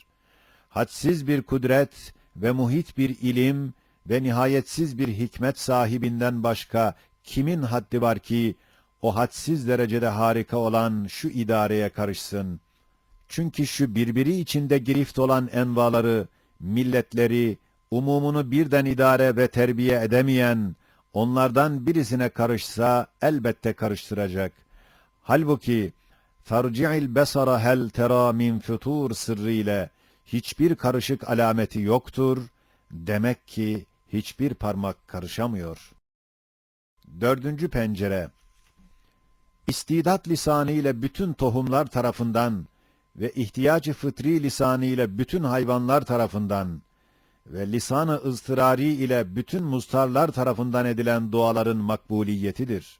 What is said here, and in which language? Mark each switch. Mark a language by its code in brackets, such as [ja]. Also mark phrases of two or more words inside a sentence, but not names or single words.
[tr] Hadsiz bir kudret ve muhit bir ilim ve nihayetsiz bir hikmet sahibinden başka kimin haddi var ki, o hadsiz derecede harika olan şu idareye karışsın? Çünkü şu birbiri içinde girift olan envaları, milletleri, umumunu birden idare ve terbiye edemeyen, onlardan birisine karışsa elbette karıştıracak. Halbuki, [ar] فَارْجِعِ الْبَصَرَ هَلْ تَرَى مِنْ فُتُورٍ [tr] sırrıyla hiçbir karışık alameti yoktur, demek ki hiçbir parmak karışamıyor. Dördüncü pencere, İstidat lisanı ile bütün tohumlar tarafından ve ihtiyacı fıtri lisanı ile bütün hayvanlar tarafından ve lisan-ı ızdırari ile bütün mustarlar tarafından edilen duaların makbuliyetidir.